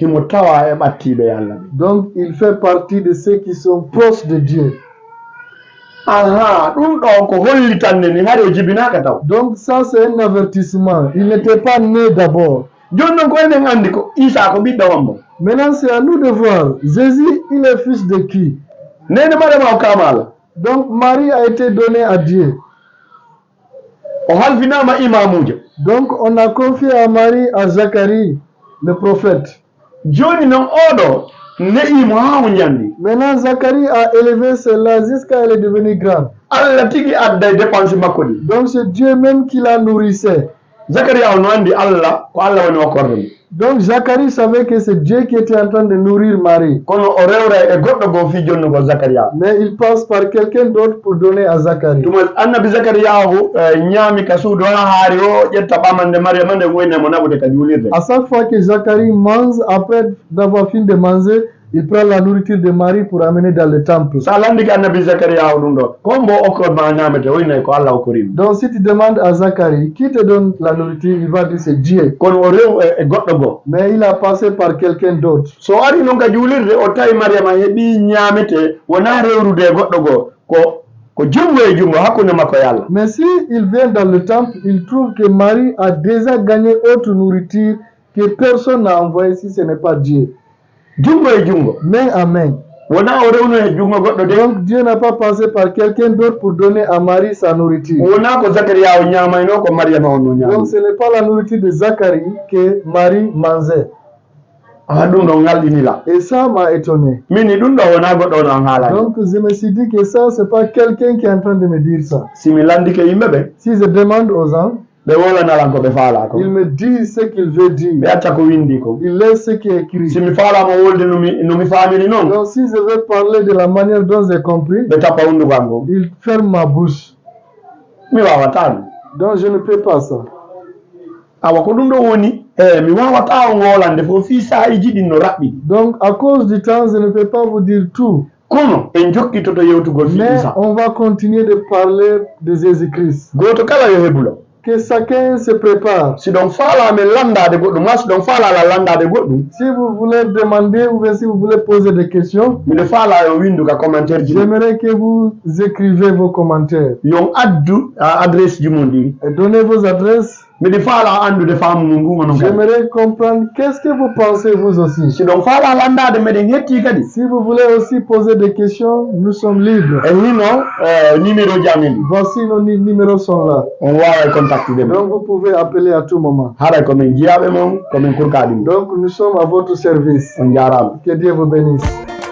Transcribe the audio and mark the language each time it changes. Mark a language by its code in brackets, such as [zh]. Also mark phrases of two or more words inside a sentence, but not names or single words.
[fr] Donc il fait partie de ceux qui sont proches de Dieu. Donc ça c'est un avertissement. Il n'était pas né d'abord. Maintenant c'est à nous de voir. Jésus, il est fils de qui? [ff] nene Mariama o kamala [fr] Donc Marie a été donnée à Dieu. [ff] o halfinama imamujo [fr] Donc on a confié à Marie à Zacharie, le prophète. [ff] joni non oɗo ne'imo ha o ñandi [fr] Maintenant Zacharie a élevé celle-là jusqu'à elle est devenue grande. [ff] Allah tigi adday dépense makko ɗi [fr] Donc c'est Dieu même qui la nourrissait. [ff] Zacharia no andi Allah ko Allah woni o kordon [fr] Donc Zacharie savait que c'est Dieu qui était en train de nourrir Marie. [ff] kono o rewra e goɗɗo go fi jonnugo Zacharia [fr] Mais il passe par quelqu'un d'autre pour donner à Zacharie. [ff] tuma annabi Zacharia o ñaami ka suudu ha haari o ƴetta ɓamande Mariama nde woynemo naɓude ka julirde. [fr] À chaque fois que Zacharie mange, après d'avoir fini de manger, il prend la nourriture de Marie pour amener dans le temple. [ff] sa landi ko annabi Zacharia o ɗum ɗo kombo okkodma ñamete woynayi ko Allah okkorima. [fr] Donc si tu demandes à Zacharie qui te donne la nourriture, il va dire c'est Dieu. [ff] kono o rew e goɗɗo go [fr] Mais il a passé par quelqu'un d'autre. [ff] so ari noon ka julirde o tawi Mariama heeɓi ñamete wona rewrude e goɗɗo go ko jungo e jungo hakkunde makko e Allah. [fr] Mais si il vient dans le temple, il trouve que Marie a déjà gagné autre nourriture que personne n'a envoyé si ce n'est pas Dieu. [ff] Jungo e jungo [fr] Main à main. [ff] wona o rewno e jungo goɗɗo de [fr] Donc Dieu n'a pas passé par quelqu'un d'autre pour donner à Marie sa nourriture. [ff] wona ko Zacharia o ñamayno ko Mariama o no ñaami. [fr] Donc ce n'est pas la nourriture de Zacharie que Marie mangeait. [ff] ɗum ɗo ngalɗinila [fr] Et ça m'a étonné. [ff] mini ɗum ɗo wona goɗɗo no haalani. [fr] Donc je me suis dit que ça, c'est pas quelqu'un qui est en train de me dire ça. [ff] simi landike yimɓe ɓe [fr] Si je demande aux gens, [ff] ɓe wolanalan ko ɓe faala ko [fr] ils me disent ce qu'ils veulent [ff] ɓe [fr] dire. [ff] acca ko windi ko [fr] Ils laissent ce qui est écrit. [ff] simi faalama wolde nomi famini noon [fr] Donc si je veux parler de la manière dont j'ai compris, [ff] ɓe tappa hunduko am ko [fr] ils ferment ma bouche. [ff] mi wawatano [fr] Donc je ne peux pas ça. [ff] awa ko ɗum ɗo woni mi wawata o ngolande fof fi sahiji ɗin no raɓɓi. [fr] Donc à cause du temps, je ne peux pas vous dire tout. [ff] kono en jokkitoto yewtugol fi [fr] Mais isa on va continuer de parler de Jésus-Christ. [ff] goto kala yo hebulo [fr] Que chacun se prépare. [ff] si ɗon faalame landade goɗɗum ma si ɗon faalala landade goɗɗum [fr] Si vous voulez demander ou bien si vous voulez poser des questions, [ff] miɗo faala yo windu ka commentaire ji [fr] j'aimerais que vous écrivez vos commentaires. [ff] yon addu adresse ji mon ɗi [fr] Et donnez vos adresses. [ff] miɗi faala andude faamu mum ngu onon kadi [fr] J'aimerais comprendre qu'est-ce que vous pensez vous aussi. [ff] si ɗon faala landade meɗen hetti kadi [fr] Si vous voulez aussi poser des questions, nous sommes libres. [ff] e hino numéro ji amen ɗi [fr] Voici nos numéros sont là. [ff] on wawa contactude men [fr] Donc vous pouvez appeler à tout moment. [ff] haray komin jiyaɓe mon komin kurkaɗi [fr] Donc nous sommes à votre service. [ff] on jarama [fr] Que Dieu vous bénisse.